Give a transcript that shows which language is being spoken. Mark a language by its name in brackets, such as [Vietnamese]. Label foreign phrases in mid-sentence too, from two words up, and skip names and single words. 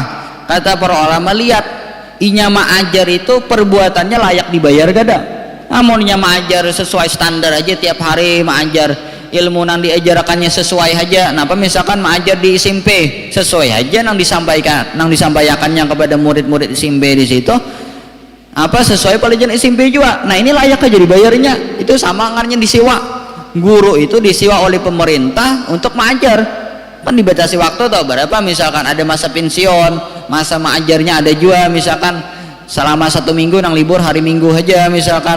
[Banjar] Kata para ulama lihat inya mengajar itu perbuatannya layak dibayar gada. Amunnya mengajar sesuai standar aja tiap hari mengajar ilmu nang diajarkannya sesuai aja. Napa misalkan mengajar di SMP sesuai aja nang disampaikannya kepada murid-murid SMP di situ apa sesuai pelajaran SMP juga. Nah ini layak aja dibayarnya. Itu sama ngarnya disewa. Guru itu disewa oleh pemerintah untuk mengajar. Kan dibatasi waktu atau berapa misalkan ada masa pensiun, masa mengajarnya ada juga misalkan selama 1 minggu nang libur hari Minggu aja misalkan.